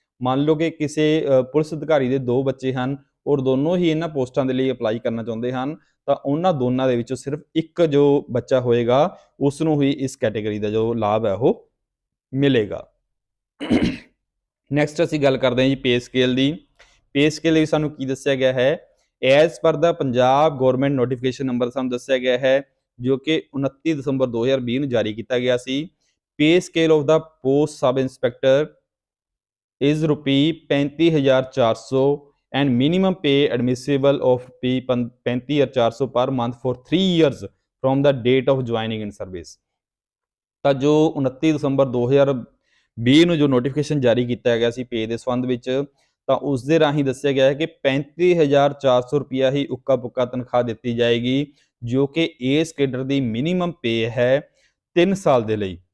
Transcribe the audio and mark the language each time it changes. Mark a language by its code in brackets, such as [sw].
[pa] ਮੰਨ ਲਓ ਕਿ ਕਿਸੇ ਪੁਲਿਸ ਅਧਿਕਾਰੀ ਦੇ 2 ਬੱਚੇ ਹਨ ਔਰ ਦੋਨੋਂ ਹੀ ਇਹਨਾਂ ਪੋਸਟਾਂ ਦੇ ਲਈ ਅਪਲਾਈ ਕਰਨਾ ਚਾਹੁੰਦੇ ਹਨ, ਤਾਂ ਉਹਨਾਂ ਦੋਨਾਂ ਦੇ ਵਿੱਚੋਂ ਸਿਰਫ ਇੱਕ ਜੋ ਬੱਚਾ ਹੋਏਗਾ ਉਸ ਨੂੰ ਹੀ ਇਸ ਕੈਟੇਗਰੀ ਦਾ ਜੋ ਲਾਭ ਹੈ ਉਹ ਮਿਲੇਗਾ। ਨੈਕਸਟ ਅਸੀਂ ਗੱਲ ਕਰਦੇ ਹਾਂ ਜੀ ਪੇ ਸਕੇਲ ਦੀ। ਪੇ ਸਕੇਲ ਵਿੱਚ ਸਾਨੂੰ ਕੀ ਦੱਸਿਆ ਗਿਆ ਹੈ, [en] as per ਦਾ Punjab government notification number [pa] ਸਾਨੂੰ ਦੱਸਿਆ ਗਿਆ ਹੈ ਜੋ ਕਿ 29 ਦਸੰਬਰ 2020 ਨੂੰ ਜਾਰੀ ਕੀਤਾ ਗਿਆ ਸੀ। [en] Pay scale of the post sub inspector is ₹35,400 and minimum pay admissible of ₹35,400 per month for 3 years from the date of joining in service। [pa] ਤਾਂ ਜੋ 29 ਦਸੰਬਰ 2020 ਨੂੰ ਜੋ ਨੋਟੀਫਿਕੇਸ਼ਨ ਜਾਰੀ ਕੀਤਾ ਗਿਆ ਸੀ ਪੇ ਦੇ ਸੰਬੰਧ ਵਿੱਚ, ਤਾਂ ਉਸ ਦੇ ਰਾਹੀਂ ਦੱਸਿਆ ਗਿਆ ਹੈ ਕਿ 35,400 ਰੁਪਇਆ ਹੀ ਉੱਕਾ ਪੁੱਕਾ ਤਨਖਾਹ ਦਿੱਤੀ ਜਾਏਗੀ ਜੋ ਕਿ ਇਸ ਕੇਡਰ ਦੀ ਮਿਨੀਮਮ ਪੇ ਹੈ 3 ਸਾਲ ਦੇ ਲਈ।